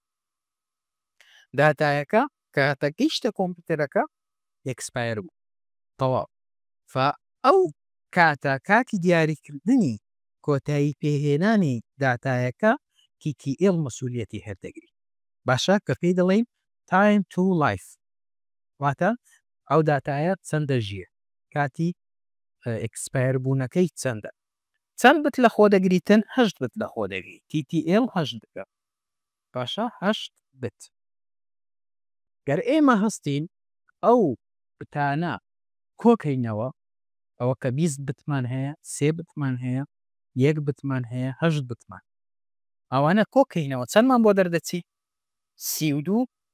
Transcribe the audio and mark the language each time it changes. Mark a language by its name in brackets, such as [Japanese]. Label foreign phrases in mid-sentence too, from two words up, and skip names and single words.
[Central Kurdish] داتایەکە کاتە گەیشتە کۆمپیوتەرەکە ئەکسپایر بوو تەواو ئەو کاتە کاتی دیاریکردنی کۆتایی پێهێنانی داتایەکە TTL مەسوولیەتی هەردەگری باشە کە پێی دەڵێن [English] time to life [Central Kurdish] واتە ئەو داتایە چەندە ژیە کاتی ئەکسپایر بوونەکەی چەندە چەند بت لە خۆ دەگریتن هەشت بت لە خۆ دەگری TTL هەشت بکە باشە هەشت بت گەر ئێمە هەستین ئەو بتانە کۆکەینەوە ئەوە کە 20 بتمان هەیە 3 بتمان هەیە 1 بتمان هەیە 8 بتمان ئەوانە کۆکەینەوە چەندمان بۆ دەردەچی 32